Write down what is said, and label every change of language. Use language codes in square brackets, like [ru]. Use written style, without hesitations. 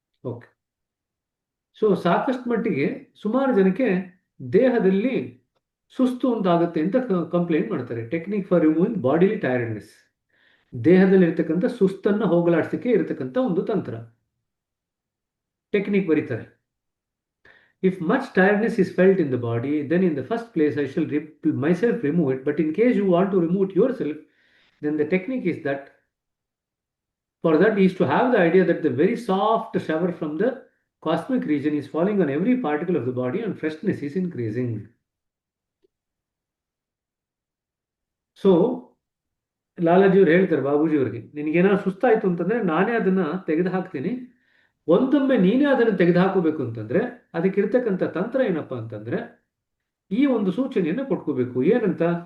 [kn] Okay. So ಸಾಕಷ್ಟು ಮಟ್ಟಿಗೆ ಸುಮಾರು ಜನಕ್ಕೆ ದೇಹದಲ್ಲಿ ಸುಸ್ತು ಉಂಟಾಗುತ್ತೆ ಅಂತ ಕಂಪ್ಲೇಂಟ್ ಮಾಡ್ತಾರೆ. [en] technique for removing bodily tiredness, [kn] ದೇಹದಲ್ಲಿ ಇರ್ತಕ್ಕಂಥ ಸುಸ್ತನ್ನ ಹೋಗಲಾಡಿಸಲಿಕ್ಕೆ ಇರತಕ್ಕಂಥ ಒಂದು ತಂತ್ರ. ಟೆಕ್ನಿಕ್ ಬರೀತಾರೆ. [en] If much tiredness is felt in the body, then in the first place I shall myself remove it. But in case you want to remove it yourself, then the technique is that, for that is to have the idea that the very soft shower from the cosmic region is falling on every particle of the body and freshness is increasing. [kn] So, ಲಾಲಾಜಿಯವ್ರು ಹೇಳ್ತಾರೆ ಬಾಬೂಜಿಯವ್ರಿಗೆ, ನಿನಗೇನಾದ್ರು ಸುಸ್ತಾಯ್ತು ಅಂತಂದ್ರೆ ನಾನೇ ಅದನ್ನ ತೆಗೆದು ಹಾಕ್ತೀನಿ, ಒಂದೊಮ್ಮೆ ನೀನೇ ಅದನ್ನು ತೆಗೆದುಹಾಕೋಬೇಕು ಅಂತಂದ್ರೆ ಅದಕ್ಕಿರ್ತಕ್ಕಂಥ ತಂತ್ರ ಏನಪ್ಪಾ ಅಂತಂದ್ರೆ ಈ ಒಂದು ಸೂಚನೆಯನ್ನು ಕೊಟ್ಕೋಬೇಕು. ಏನಂತ?